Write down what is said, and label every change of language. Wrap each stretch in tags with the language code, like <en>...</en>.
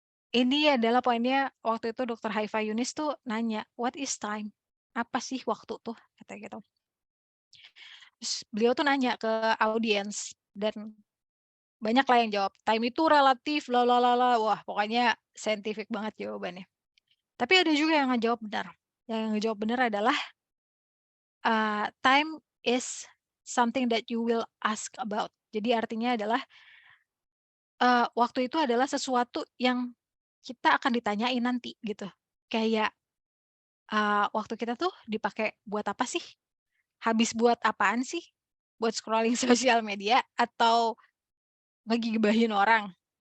<id>Ini adalah poinnya waktu itu Dokter Haifah Yunus tuh nanya,</id> <en>"What is time?"</en> <id>Apa sih waktu tuh? Katanya gitu. Terus beliau tuh nanya ke audiens dan banyak lah yang jawab, "Time itu relatif, la la la la." Wah, pokoknya scientific banget jawabannya. Tapi ada juga yang ngejawab benar. Yang ngejawab benar adalah,</id> <en>time is something that you will ask about.</en> <id>Jadi artinya adalah, waktu itu adalah sesuatu yang kita akan ditanyain nanti, gitu. kayak waktu kita tuh dipakai buat apa sih? Habis buat apaan sih? Buat scrolling sosial media atau ngegibahin orang?</id>